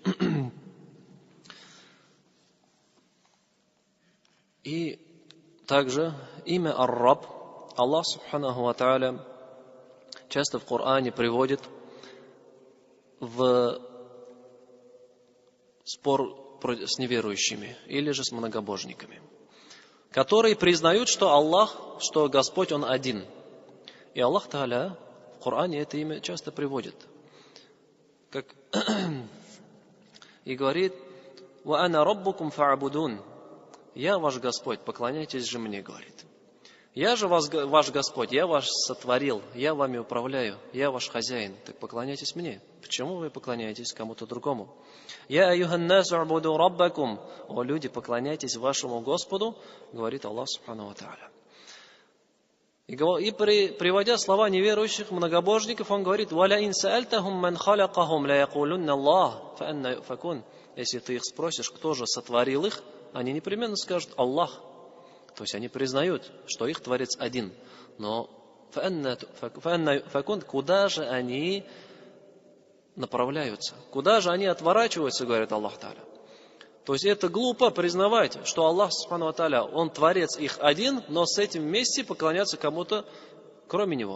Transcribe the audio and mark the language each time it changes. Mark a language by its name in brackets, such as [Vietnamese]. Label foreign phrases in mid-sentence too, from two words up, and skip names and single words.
[Russian] И также имя Ар-Раб Аллах [Arabic] سبحانه وتعالى [Russian] часто в Коране приводит в спор с неверующими или же с многобожниками, которые признают, что Господь Он один. И Аллах Тааля в Коране это имя часто приводит. И говорит: [Arabic] «وأنا ربكم فاعبدون». [Russian] Я ваш Господь, поклоняйтесь же мне, говорит. Я же ваш Господь, я вас сотворил, я вами управляю, я ваш хозяин, так поклоняйтесь мне. Почему вы поклоняетесь кому-то другому? [Arabic] يا أيها الناس اعبدوا ربكم. [Russian] О люди, поклоняйтесь вашему Господу, говорит Аллах [Arabic] سبحانه وتعالى. [Russian] И приводя слова неверующих многобожников, он говорит: [Arabic] «ولئن سألتهم من خلقهم ليقولن الله فأنى يؤفكون». [Russian] Если ты их спросишь, кто же сотворил их, они непременно скажут: Аллах. То есть они признают, что их Творец один. Но Куда же они направляются? Куда же они отворачиваются, говорит Аллах Та'аля. То есть это глупо признавать, что Аллах [Arabic] سبحانه وتعالى, [Russian] Он Творец их один, но с этим вместе поклоняться кому-то, кроме Него.